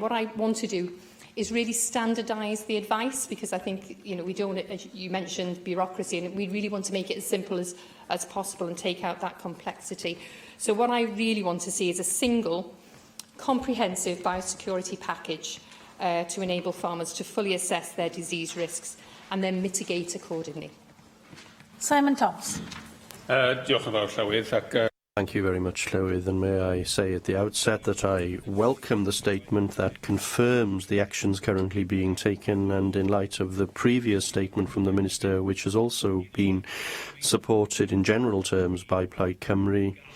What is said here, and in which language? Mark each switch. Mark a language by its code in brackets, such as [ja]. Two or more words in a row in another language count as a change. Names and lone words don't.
[en] What I want to do is really standardise the advice, because I think, we don't, as you mentioned, bureaucracy, and we really want to make it as simple as possible and take out that complexity. So what I really want to see is a single, comprehensive biosecurity package to enable farmers to fully assess their disease risks and then mitigate accordingly. Simon Thomas. [cy] Diolch yn fawr, Llywydd. [en] Thank you very much, Llywydd, and may I say at the outset that I welcome the statement that confirms the actions currently being taken, and in light of the previous statement from the Minister, which has also been supported in general terms by Plaid Cymru.